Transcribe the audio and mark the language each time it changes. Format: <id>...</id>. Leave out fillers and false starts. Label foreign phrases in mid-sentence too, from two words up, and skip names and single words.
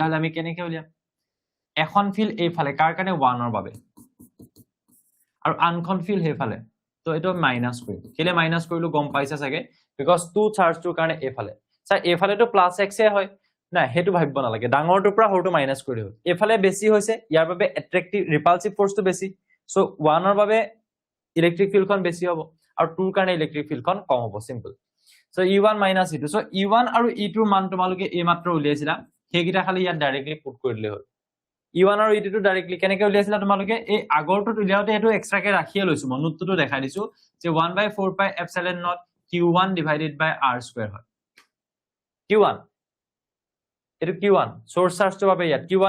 <as>হলে আমি কেনেকৈ উলিয়াম এখন ফিল্ড এই ফালে কাৰ কাৰণে 1 ৰ বাবে আৰু আনখন ফিল্ড হে ফালে তো এটো মাইনাস কৰিম কেলে মাইনাস কৰিলো গম পাইছা চাগে বিকজ 2 চাৰ্জটোৰ কাৰণে এফালে স্যাৰ এফালে তো প্লাস x এ হয় না হেতু ভাবিব নালাগে ডাঙৰটোৰ পৰা সৰুটো মাইনাস কৰি হ'ল এফালে বেছি হৈছে ইয়াৰ বাবে</as> <en>attractive repulsive force</en> <as>বেছি সো 1 ৰ বাবে</as> <en>electric field</en> <as>বেছি হ'ব আৰু 2 ৰ কাৰণে</as> <en>electric field</en> <as>কম হ'ব</as> <en>simple so</en> <as>e1 - e2 সো e1 আৰু e2 ৰ মান তোমালোকে এই মাত্ৰ উলিয়াইছিলা হেগিটা খালি ইয়াত</as> <en>directly put</en> <as>কৰি দিলে হ'ল e1 আৰু e2 টো ডাইৰেক্টলি কেনেকৈ উলিয়াইছিলা তোমালোকে এই আগৰটো উলিয়াওতে এটো এক্সট্ৰাকে ৰাখিয়ে লৈছো মই নোটটো দেখাই দিছো যে 1/4</as> <en>pi epsilon naught q1 divided by r square</en> <as>হয় q1 এটো q1</as> <en>source charge</en> <as>বাবে ইয়াত q1</as>